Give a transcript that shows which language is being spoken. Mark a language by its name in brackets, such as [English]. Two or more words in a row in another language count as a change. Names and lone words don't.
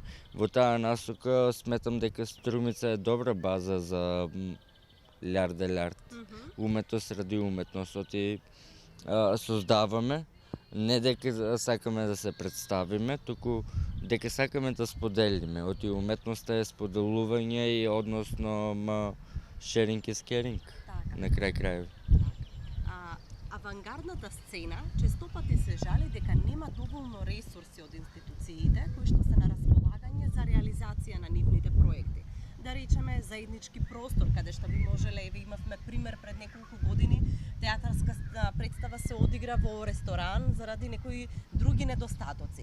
[Macedonian] Во таа насока сметам дека Струмица е добра база за [French] l'art de l'art. [Macedonian] Уметност ради уметност. Оти создаваме, не дека сакаме да се представиме, туку дека сакаме да споделиме. Оти уметноста е споделување и односно [English] sharing is caring. [Macedonian] На крај крајови. Авангардната сцена често пати се жали дека нема доволно ресурси од институциите кои што се на располагање за реализација на нивните проекти. Да речеме заеднички простор каде што би можеле, еве имавме пример пред неколку години, театарска представа се одигра во ресторан заради некои други недостатоци.